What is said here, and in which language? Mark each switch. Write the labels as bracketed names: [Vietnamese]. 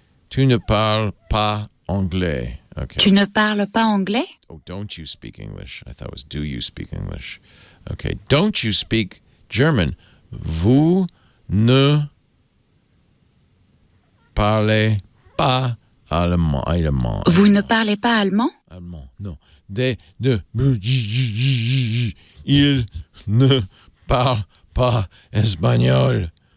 [French] Tu ne parles pas anglais. [English] Okay. [French] Tu ne parles pas anglais? [English] Oh, don't you speak English? I thought it was do you speak English? Okay. Don't you speak German? [French] Vous ne parlez pas allemand. Vous ne parlez pas allemand? Allemand. Non. Il ne parle pas espagnol.